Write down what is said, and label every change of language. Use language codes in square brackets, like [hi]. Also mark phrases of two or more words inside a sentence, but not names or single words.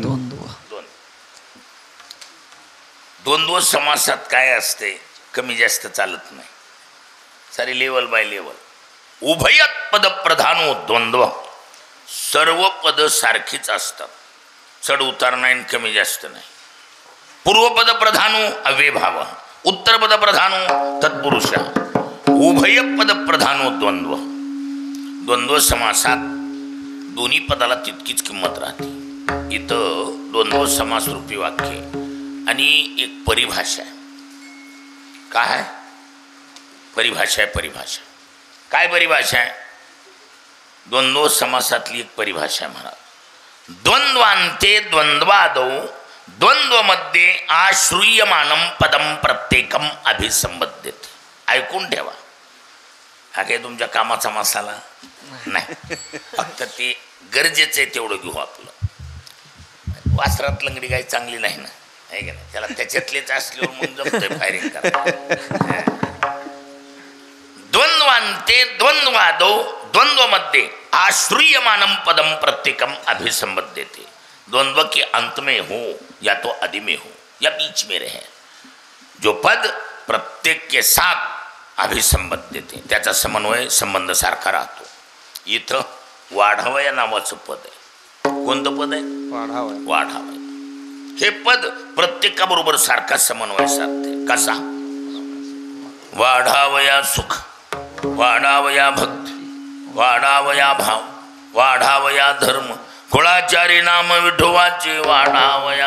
[mr] द्वंद्व समासात काय असते? कमी जास्त चालत नाही, सारी [en] level by level. [sa] उभयत पद प्रधानो द्वंद्व, [mr] सर्व पद सारखीच असतात, चढ उतार नाही, कमी जास्त नाही. [sa] पूर्वपद प्रधानो अव्यभाव, उत्तर पद प्रधानो तत्पुरुष, उभय पद प्रधानो द्वंद्व. [mr] द्वंद्व समासात दोन्ही पदाला तितकीच किंमत राहते. इथं द्वंद्व समास रूपी वाक्य आणि एक परिभाषा आहे. काय आहे? परिभाषा काय परिभाषा आहे? द्वंद्व समासातली एक परिभाषा म्हणा. [sa] द्वंद्वांते द्वंद्वादौ द्वंद्वमध्ये आश्रूयमानं पदम प्रत्येकम अभिसंबद्धते. [mr] ऐकून ठेवा, हा काही तुमच्या कामाचा मसाला नाही, फक्त ते गरजेचं आहे तेवढं घेऊ. आपलं वासरात लंगडी काही चांगली नाही ना, आहे का नाही? त्याला त्याच्यातलेच असल्यावर मग जमतंय फायरिंग करा. [sa] द्वंद्वांते द्वंद्वादौ द्वंद्वमध्ये आश्रूयमानं पदम प्रत्येकम अभिसंबद्धते. [hi] द्वंद्व के अंत में हो या तो आदि में हो या बीच में रहे, जो पद प्रत्येक के साथ अभिसंबद्धते, [mr] त्याचा समन्वय संबंध सारखा राहतो. इथं वाढावया नावाचं पद आहे. कोणतं पद आहे? वाढावया. हे पद प्रत्येकाबरोबर सारखा समन्वय साधते. कसा? वाढावया सुख, वाढावया भक्ती, वाढावया भाव, वाढावया धर्म, कुळाचारी नाम विठोबाचे वाढावया.